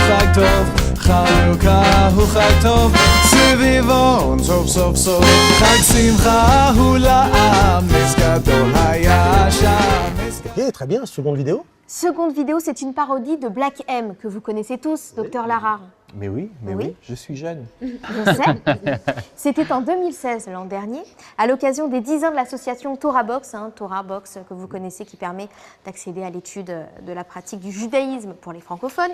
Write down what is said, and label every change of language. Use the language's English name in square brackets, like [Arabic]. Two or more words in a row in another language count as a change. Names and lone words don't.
[Hebrew] חג טוב חנוכה הוא חג טוב סביבון סוף סוף סוף חג שמחה הוא לעם נס גדול היה שם [French] Ok, très bien, seconde vidéo. Seconde vidéo, c'est une parodie de Black M, que vous connaissez tous, Docteur Lara. Mais oui, Oui. je suis jeune. Je sais. C'était en 2016, l'an dernier, à l'occasion des 10 ans de l'association Torah Box, Torah Box que vous connaissez, qui permet d'accéder à l'étude de la pratique du judaïsme pour les francophones.